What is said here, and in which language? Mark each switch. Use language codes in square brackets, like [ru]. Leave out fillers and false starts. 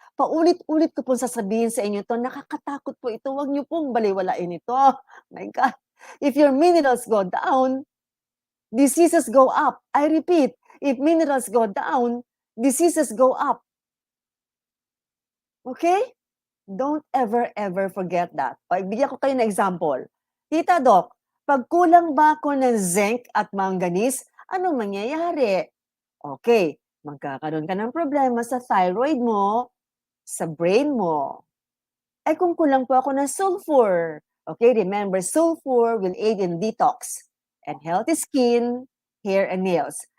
[tl] Paulit-ulit ko pong sasabihin sa inyo to, nakakatakot po ito, huwag niyo pong baliwalain ito. [en] My God. If your minerals go down, diseases go up. I repeat, If minerals go down, diseases go up. Okay? Don't ever forget that. [tl] Bigyan ko kayo ng example. Tita Doc, pag kulang ba ako ng zinc at manganese, anong mangyayari? Okay, magkakaroon ka ng problema sa thyroid mo, sa brain mo. Ay kung kulang po ako ng sulfur. [en] Okay, remember, sulfur will aid in detox and healthy skin, hair, and nails.